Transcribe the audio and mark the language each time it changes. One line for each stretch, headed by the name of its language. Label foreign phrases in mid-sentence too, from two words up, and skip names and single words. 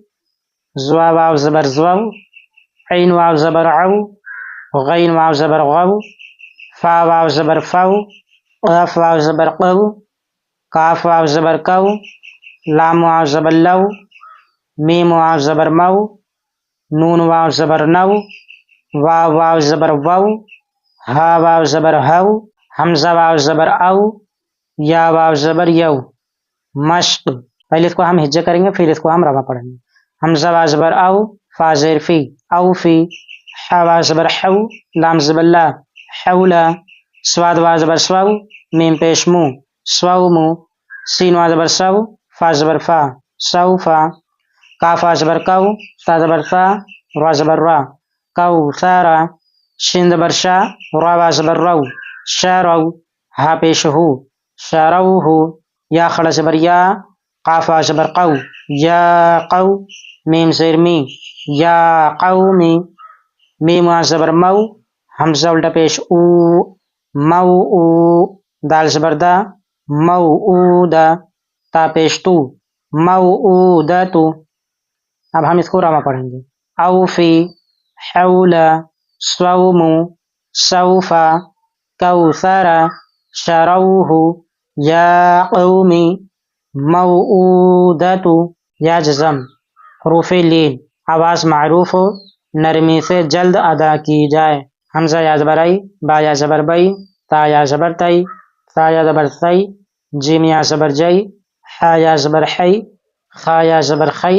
Urdu: زوا واو زبر زو، عین واو زبر عو، غین واو زبر غو، فا واو زبر فو، قاف واو زبر قو، کاف واو زبر کو، لام واو زبر لو، میم واو زبر مو، نون واو زبر نو، واو واو زبر وو، ہا واو زبر ہو، حمزہ واو زبر او، یا واو زبر یو۔ مشق، پہلے اس کو ہم ہجے کریں گے، پھر اس کو ہم روا پڑھیں گے۔ حمزہ واو زبر او، فا زیر فی، او فی، حا واو زبر حو، لام زبر لا، حولا، صاد واو زبر سو، میم پیش مو، سو مو، سین واو زبر سو، فا زبر فا، سو فا، کاف واو زبر کو، تا زبر تا، را زبر را، کو سارا، شین زبر شا، را واو زبر رو، شا رو، ہا پیش ہو، شا رو ہو، یا خڑا زبر یا، قاف واو زبر قو، یا قو، میم زیر می، یا قومی، میم واو زبر مو، حمزہ الٹا پیش او، مو او، دال زبر دا، مو او دا، تا پیش تو، مو او دا تو۔ اب ہم اس کو روا پڑھیں گے۔ اوفی، حولا، صومو، سوفا، کوثرا، شروہ، یا قومی، موعودۃ۔ یا جزم، حروف لین آواز معروف ہو، نرمی سے جلد ادا کی جائے۔ حمزہ یا زبر ای، با یا زبر بئی، تا یا زبر تئی، تا یا زبر ثئی، جیم یا زبر جئی، حا یا زبر حی، خا یا زبر خی،